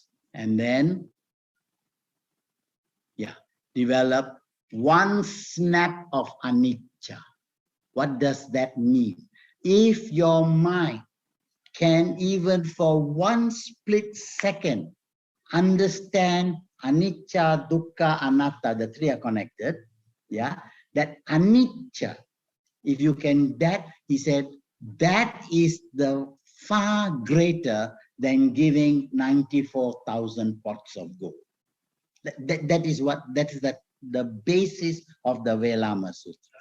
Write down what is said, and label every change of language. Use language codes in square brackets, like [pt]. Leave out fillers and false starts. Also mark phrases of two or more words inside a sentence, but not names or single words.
[en] And then, yeah, develop one snap of anicca. What does that mean? If your mind can even for one split second understand [pi] anicca, dukkha, anatta, [en] the three are connected, yeah, that anicca, if you can, that, he said, that is the far greater than giving 94,000 pots of gold. That is the basis of the Velama Sutra.